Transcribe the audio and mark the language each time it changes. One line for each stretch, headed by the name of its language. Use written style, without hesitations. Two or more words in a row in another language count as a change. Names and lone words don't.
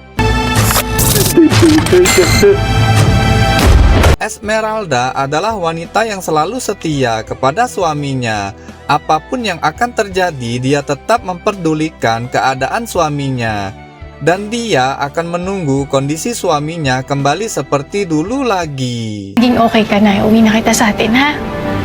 Indonesian: Esmeralda adalah wanita yang selalu setia kepada suaminya. Apapun yang akan terjadi, dia tetap memperdulikan keadaan suaminya. Dan dia akan menunggu kondisi suaminya kembali seperti dulu lagi.
Filipino: Naging okay ka na. Uwi na kita sa atin, ha?